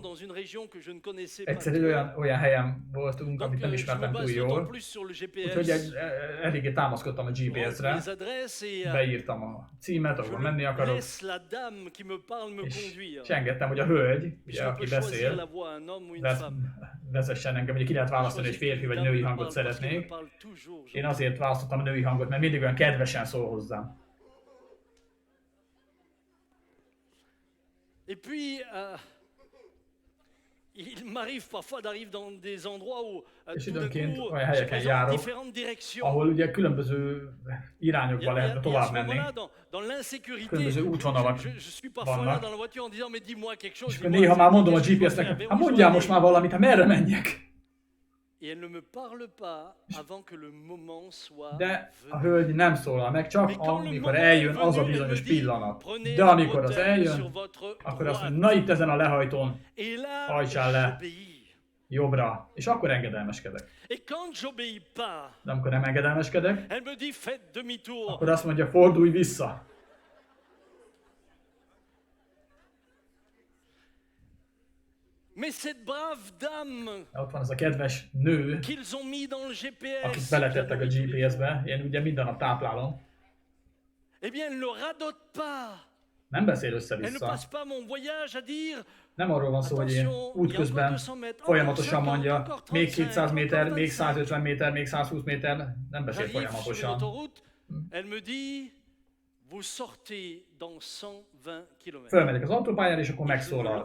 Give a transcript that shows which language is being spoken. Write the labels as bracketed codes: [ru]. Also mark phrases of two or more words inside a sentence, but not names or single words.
[hu] Egyszer egy olyan helyen voltunk, amit nem ismertem túl jól, úgyhogy eléggé támaszkodtam a GPS-re, beírtam a címet, ahol menni akarok, és engedtem, hogy a hölgy, ugye, aki beszél, vezessen engem, ugye ki lehet választani, hogy férfi vagy női hangot szeretnék. Én azért választottam a női hangot, mert mindig olyan kedvesen szól hozzám. [fr] Et puis, il m'arrive parfois d'arriver dans des endroits où tout d'un coup, je présente différentes directions. [hu] Ahol ugye különböző irányokba lehet tovább menni. Különböző útvonalak vannak. És akkor néha már mondom a GPS-nek, hát mondjál most már valamit, hát merre menjek? De a hölgy nem szólal meg, csak amikor eljön az a bizonyos pillanat. De amikor az eljön, akkor azt mondja, na itt ezen a lehajtón, hajtsál le jobbra, és akkor engedelmeskedek. De amikor nem engedelmeskedek, akkor azt mondja, fordulj vissza. [fr] Mais cette brave dame, [hu] ott van az a kedves nő, akit beletettek a GPS-be, én ugye minden nap táplálom. [fr] Eh bien, elle ne radote pas. [hu] Nem beszél össze-vissza. Nem arról van szó, hogy én útközben folyamatosan mondja, még 200 méter, még 150 méter, még 120 méter, nem beszél folyamatosan. Fölmegyek az autópályára, és akkor megszólal.